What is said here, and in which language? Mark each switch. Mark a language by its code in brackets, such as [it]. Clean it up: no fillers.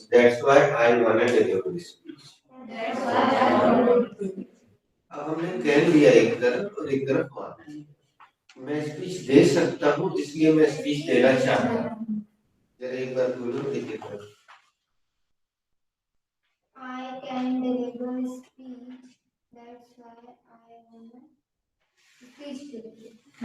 [en] That's why I wanna deliver speech. That's why I want to. [hi] अब हमने can लिया एक तरफ और एक तरफ वांट। मैं स्पीच दे सकता हूँ इसलिए मैं स्पीच देना चाहता हूँ। जरा एक बार बोलो देखिए। [en] I can deliver speech, that's why I wanna speech deliver.